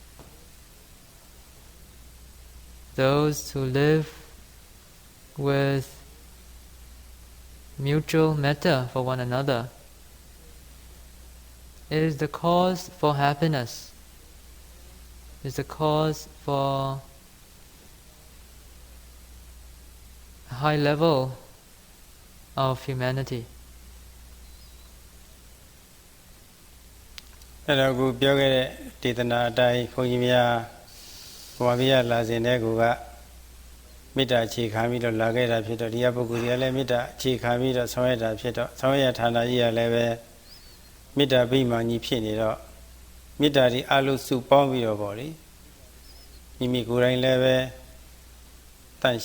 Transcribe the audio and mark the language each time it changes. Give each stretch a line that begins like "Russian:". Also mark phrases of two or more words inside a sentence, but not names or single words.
English: those who live with mutual metta for one another, is the cause for happiness, is the cause for a high level of humanity.
Burmese: အဲ့တော့ကိုပြောခဲ့တဲ့ဒေသနာအတိုင်းဘုန်းကြီးများဘဝပြရလာစဉ်တဲ့ကူကမေတ္တာအခြေခံပြီးတော့လာခဲ့တာဖြစ်တော့ဒီကပုဂ္ဂိုလ်တွေကလည်းမေတ္တာအခြေခံပြီးတော့ဆောင်ရွက်တာဖြစ်တော့ဆောင်ရွက်ဌာနကြီးကလည်းပဲမေတ္တာဗိမာန်ကြီးဖြစ်နေတော့မေတ္တာဒီအလုံးစုပေါင်းပြီးတော့ပေါ့လေမိမိကိုယ်တိုင်လည်းပဲတန်